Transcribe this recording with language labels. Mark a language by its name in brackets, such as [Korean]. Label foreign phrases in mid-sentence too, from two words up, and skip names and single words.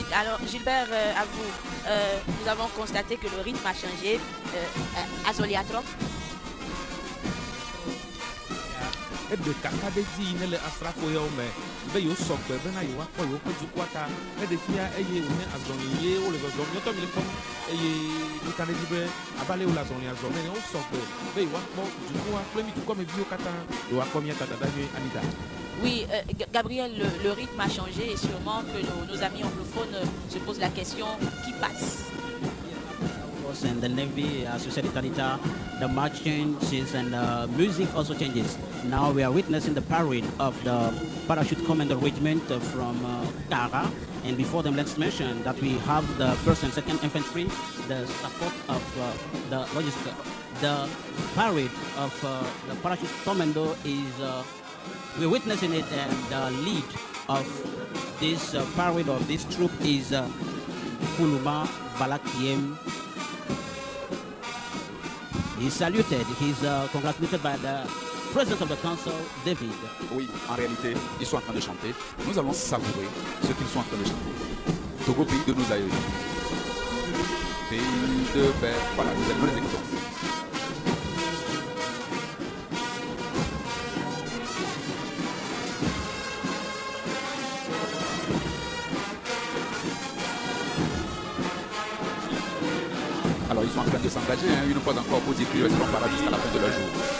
[French] Alors Gilbert, à vous, nous avons constaté que le rythme a changé. Azoliatro. [Ewe] Ebe kaka ɖe dzi ne le asrafo yawo me be yewo sɔgbe bena yewoakpɔ yewo ƒe dukɔa ta eɖe fia eye wònye azɔli ye wole zɔzɔm nyɔtɔ mi le kpɔm eye meka ɖe dzi be abe ale wole azɔlia zɔm ene wo sɔgbe be yewoakpɔ dukɔa kple mi dukɔmeviwo katã yewoakpɔ mía tata nyuie Anita. [French] Oui, Gabriel, le rythme a changé et sûrement que nos amis anglophones se posent la question qui passe. [English] Force and the Navy, Society Talita, the march changes and music also changes. Now we are witnessing the parade of the Parachute Commando Regiment from Kara. And before them, let's mention that we have the 1st and 2nd Infantry, the support of the logistics. The parade of the Parachute Commando is, we're witnessing it, and the lead of this parade of this troop is Kuluma Balakiem. He's saluted, he's congratulated by the President of the Council, David. [French] Oui, en réalité, ils sont en train de chanter. Nous allons savourer ce qu'ils sont en train de chanter. Togo, pays de nos aïeux. Pays de paix. Voilà, nous les écoutons. Alors, ils sont en train de s'engager, hein, une fois encore, pour dire qu'ils resteront paradis jusqu'à la fin de leur jour.